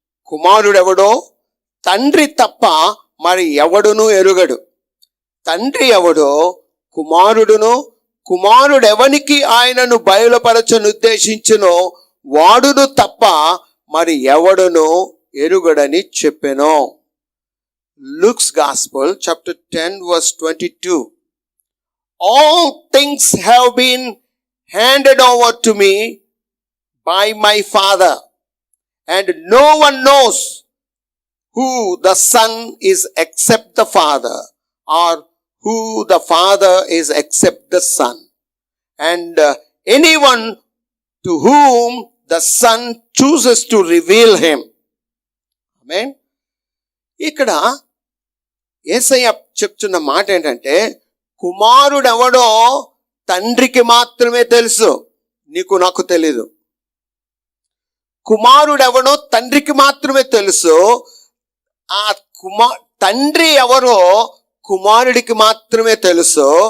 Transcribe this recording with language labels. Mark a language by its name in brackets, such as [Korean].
[Telugu] కుమారుడెవడో తండ్రి తప్ప మరి ఎవడును ఎరుగడు. తండ్రి ఎవడో కుమారుడును, కుమారుడెవనికి ఆయనను బయలుపరచనుద్దేశించునో వాడును తప్ప మరి ఎవడును ఎరుగడని చెప్పెను. [English] Luke's Gospel, chapter 10, verse 22. All things have been handed over to me by my Father, and no one knows who the Son is except the Father, or who the Father is except the Son, and anyone to whom the Son chooses to reveal him. Amen. [Telugu] ఇక్కడ యేసయ్య చెప్తున్న మాట ఏంటంటే, కుమారుడెవడో తండ్రికి మాత్రమే తెలుసు, నీకు నాకు తెలీదు. కుమారుడెవడో తండ్రికి మాత్రమే తెలుసు. ఆ తండ్రి ఎవరో కుమారుడికి మాత్రమే తెలుసు.